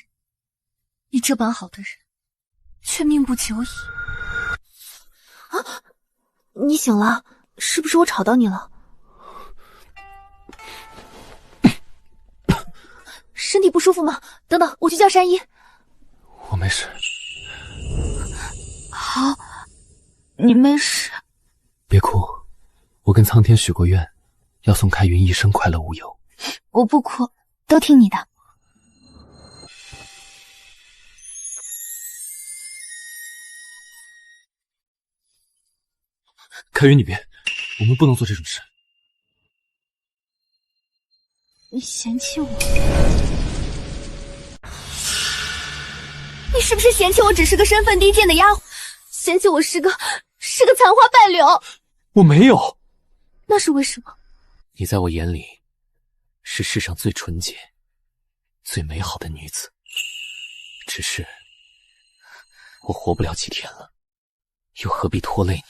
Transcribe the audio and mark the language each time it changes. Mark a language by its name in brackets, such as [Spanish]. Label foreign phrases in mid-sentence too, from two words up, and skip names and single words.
[Chinese] 你這般好的人，卻命不久矣。啊！你醒了，是不是我吵到你了？身體不舒服嗎？等等，我去叫山醫。我沒事。好，你沒事。別哭，我跟蒼天許過願，要宋開雲一生快樂無憂。我不哭，都聽你的。開雲，你別，我們不能做這種事。你嫌棄我？你是不是嫌棄我只是個身份低賤的丫鬟？嫌棄我是個殘花败柳？我沒有。那是為什麼？你在我眼裡是世上最純潔、最美好的女子，只是我活不了幾天了，又何必拖累你？